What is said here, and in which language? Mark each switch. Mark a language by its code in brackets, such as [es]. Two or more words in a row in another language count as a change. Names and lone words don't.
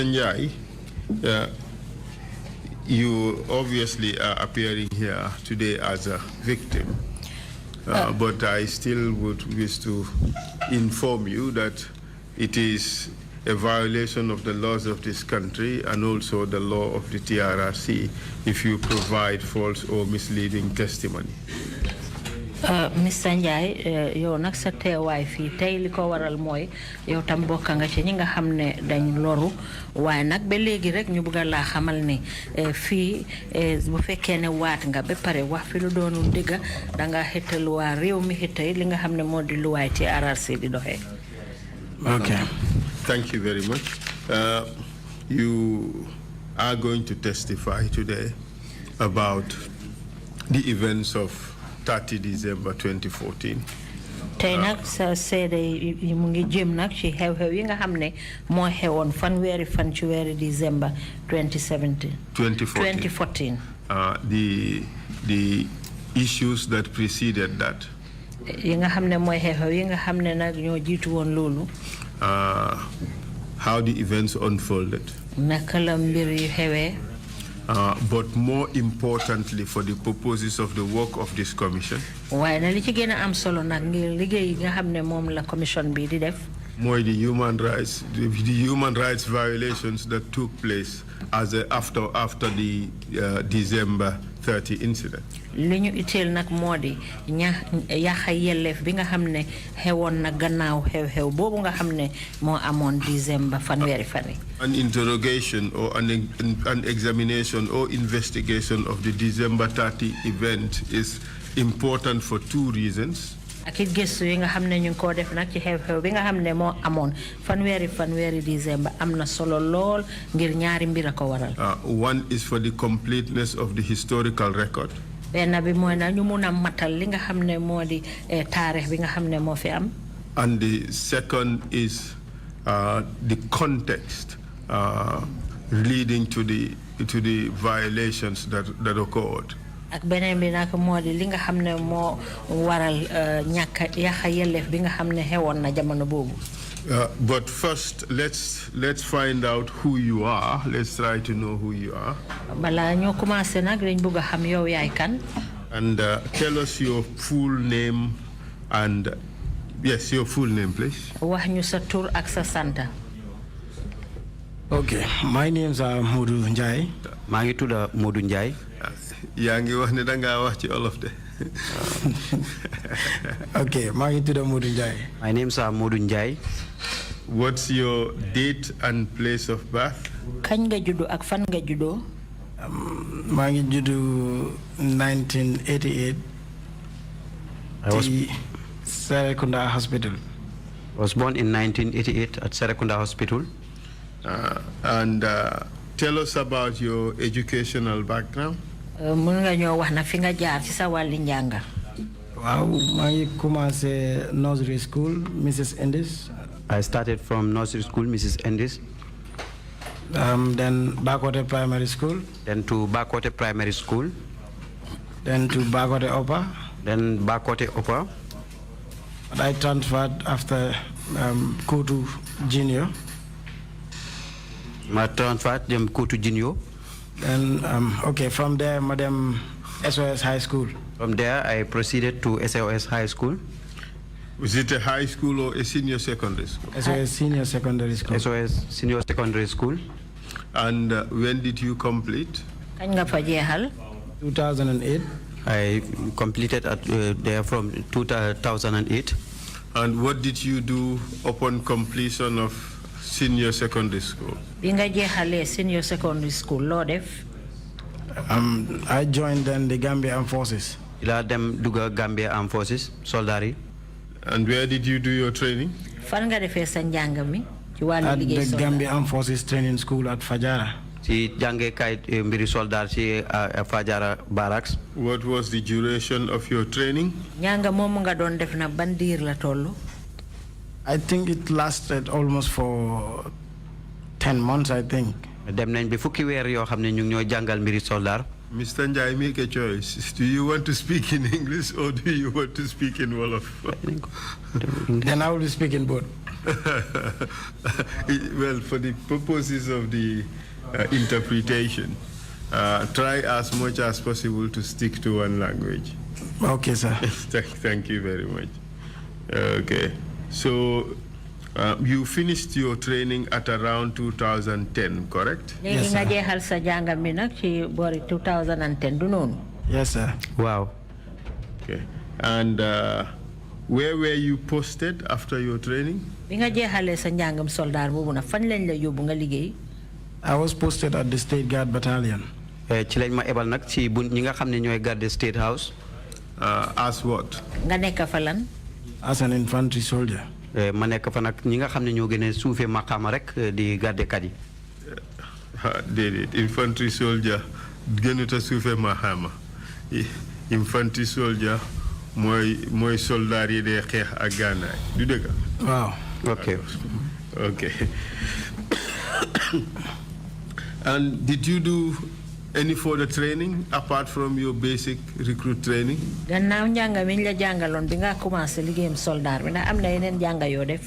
[en] Njie, you obviously are appearing here today as a victim, but I still would wish to inform you that it is a violation of the laws of this country and also the law of the TRRC if you provide false or misleading testimony. Mr. [wo] Njie yow nag sa teewaay fii tey li ko waral mooy yow tam bokk nga ci ñi nga xam ne dañ loru waaye nag ba léegi rek ñu bëgg laa xamal ne fii bu fekkee ne waat nga ba pare wax fi lu doonul dëgg da nga xëttal waa réew mi xëttay li nga xam ne moo di luwaay ci TRRC di doxee. [en] Okay. Thank you very much. You are going to testify today about the events of 30 December 2014. [wo] tey nag sa seede yi mu ngi jëm nag ci xew-xew yi nga xam ne moo xewoon fanweeri fan ci weeri December 2014. [en] The issues that preceded that. [wo] yi nga xam ne mooy xew-xew yi nga xam ne nag ñoo jiitu woon loolu. [en] How the events unfolded. [wo] naka la mbir yi xewee. [en] But more importantly, for the purposes of the work of this commission, [wo] waaye na li ci gën a am solo nag ngir liggéey nga xam ne moom la commission bi di def. [en] more the human rights violations that took place after the December 30 incident. [wo] li ñu itteel nag moo di yàqa yelleef bi nga xam ne xewoon na gannaaw xew-xew boobu nga xam ne moo amoon December fanweeri fan yi. [en] An interrogation or an examination or investigation of the December 30 event is important for two reasons. [wo] ak it gëstu yi nga xam ne ñu ngi koo def nag ci xew-xew bi nga xam ne moo amoon fanweeri December am na solo lool ngir ñaari mbir a ko waral. [en] One is for the completeness of the historical record. [wo] benn bi mooy na ñu mun a matal li nga xam ne moo di taarix bi nga xam ne moo fi am. [en] And the second is the context leading to the violations that occurred. [wo] ak beneen bi nag moo di li nga xam ne moo waral ñàkk yàqa yelleef bi nga xam ne xewoon na jamono boobu. [en] But first, let's find out who you are. Let's try to know who you are. [wo] Bala ñoo commencé nag dañ bëgg a xam yow yaay kan. [en] And tell us your full name and yes, your full name, please. [wo] wax ñu sa tur ak sa santa. [en] Okay, my name is Modou Njie. [wo] maa ngi tudd Modou Njie. yaa ngi wax ne da ngaa wax ci olof de. Okay, maa ngi tudd Modou Njie. [en] My name is Modou Njie. What's your date and place of birth? [wo] kañ nga juddu ak fan nga juddoo. maa ngi juddu 1988. [en] I was Serekunda Hospital. I was born in 1988 at Serekunda Hospital. And tell us about your educational background. [wo] mën nga ñoo wax na fi nga jaar ci sa wàlli njàng. waaw maa ngi commencé [en] nursery school [wo] Mrs. Endis. [en] I started from nursery school Mrs. Endis. Then Bakote Primary School. Then to Bakote Primary School. Then to Bakote Upper. Then Bakote Upper. But I transferred after coup to junior. I transferred them coup to junior. Then okay, from there, Madam SOS High School. From there, I proceeded to SOS High School. Was it a high school or a senior secondary school? SOS Senior Secondary School. SOS Senior Secondary School. And when did you complete? [wo] Kañ nga fa jeexal? [en] 2008. I completed there from 2008. And what did you do upon completion of senior secondary school? [wo] Bi nga jeexalee [en] senior secondary school [wo] loo def? [en] I joined then the Gambia Armed Forces. [wo] Ila dem duga Gambia Armed Forces, soldari. [en] And where did you do your training? [wo] Fan nga defee sa njàng mi ci wàllu [en] At [wo] liggéey [en] the [wo] soldat? [en] Gambia Armed Forces Training School at Fajara. [wo] Si jàngee kay mbiri soldar si Fajara Barracks. [en] What was the duration of your training? [wo] Njàng moomu nga doon def na ban diir la tollu? [en] I think it lasted almost for 10 months, I think. [wo] Dem nañ bi fukki weer yoo xam ne ñu ngi ñoo jàngal mbiri soldar. [en] Mr. Njie, make a choice. Do you want to speak in English or do you want to speak in Wolof? Then I will be speaking both. Well, for the purposes of the interpretation, try as much as possible to stick to one language. Okay, sir. Thank you very much. Okay. So you finished your training at around 2010, correct? [wo] Léegi nga jeexal sa jàng mi nag ci boori 2010 du noonu? [en] Yes, sir. Wow. Okay. And where were you posted after your training? [wo] Bi nga jeexalee sa njàngam soldat boobu nag fan lañ la yóbbu nga liggéey? [en] I was posted at the State Guard Battalion. [wo] Ci lañ ma ebal nag ci bu ñi nga xam ne ñooy garde State House. [en] As what? [wo] Nga nekk fa lan? [en] As an infantry soldier. [wo] Ma nekk fa nag ñi nga xam ne ñoo gën a suufee maqaama rek di garde kat yi. Déedéet [en] infantry soldier [wo] gënut a suufee maqaama. [en] Infantry soldier [wo] mooy soldat yi dee xeex ak gànnaay du dëgg? [en] Wow. Okay. Okay. And did you do any further training apart from your basic recruit training? [wo] Gannaaw njàng mi ñu la jàngaloon bi nga commencé liggéeyam soldat bi ndax am na yeneen jàng yoo def?